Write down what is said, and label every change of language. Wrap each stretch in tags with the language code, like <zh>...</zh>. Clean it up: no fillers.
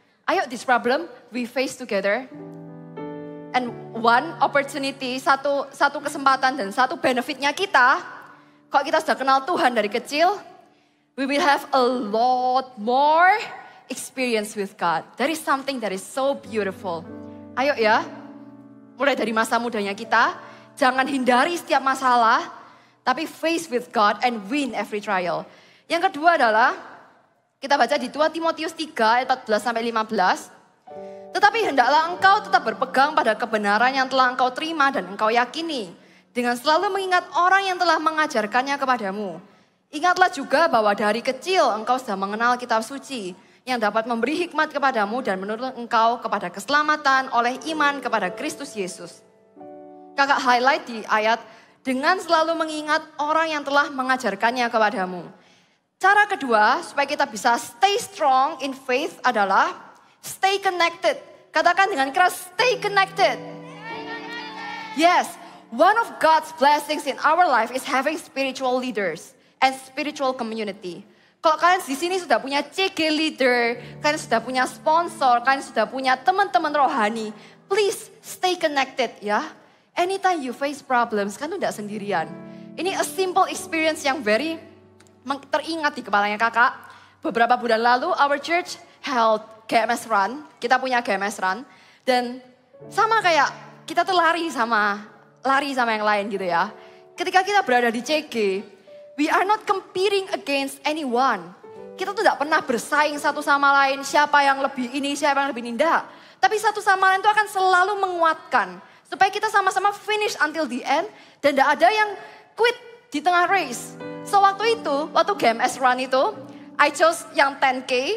<en>Ayo this problem we face together. And one opportunity,</en> <id>satu kesempatan dan satu benefitnya kita, kalau kita sudah kenal Tuhan dari kecil,</id> <en>we will have a lot more experience with God. That is something that is so beautiful.</en> <id>Ayo ya, mulai dari masa mudanya kita, jangan hindari setiap masalah,</id> <en>tapi face with God and win every trial.</en> <id>Yang kedua adalah, kita baca di 2 Timotius 3 ayat 14-15. Tetapi hendaklah engkau tetap berpegang pada kebenaran yang telah engkau terima dan engkau yakini. Dengan selalu mengingat orang yang telah mengajarkannya kepadamu. Ingatlah juga bahwa dari kecil engkau sudah mengenal kitab suci. Yang dapat memberi hikmat kepadamu dan menuntun engkau kepada keselamatan oleh iman kepada Kristus Yesus. Kakak highlight di ayat, dengan selalu mengingat orang yang telah mengajarkannya kepadamu. Cara kedua supaya kita bisa</id> <en>stay strong in faith</en> <id>adalah</id> <en>stay connected.</en> <id>Katakan dengan keras,</id> <en>stay connected. Yes, one of God's blessings in our life is having spiritual leaders and spiritual community.</en> <id>Kalau kalian di sini sudah punya CG leader, kalian sudah punya sponsor, kalian sudah punya teman-teman rohani,</id> <en>please stay connected</en> <id>ya.</id> <en>Anytime you face problems,</en> <id>kan tidak sendirian. Ini</id> <en>a simple experience</en> <id>yang very teringat di kepalanya kakak. Beberapa bulan lalu,</id> <en>our church held GMS Run.</en> <id>Kita punya GMS Run. Dan sama kayak kita tuh lari sama yang lain gitu ya. Ketika kita berada di CG,</id> <en>we are not competing against anyone.</en> <id>Kita tuh tidak pernah bersaing satu sama lain. Siapa yang lebih ini, siapa yang lebih ini. Tidak. Tapi satu sama lain itu akan selalu menguatkan. Supaya kita sama-sama</id> <en>finish until the end.</en> <id>Dan tidak ada yang quit di tengah race. So waktu GMS Run itu,</id> <en>I chose</en> <id>yang 10K.</id>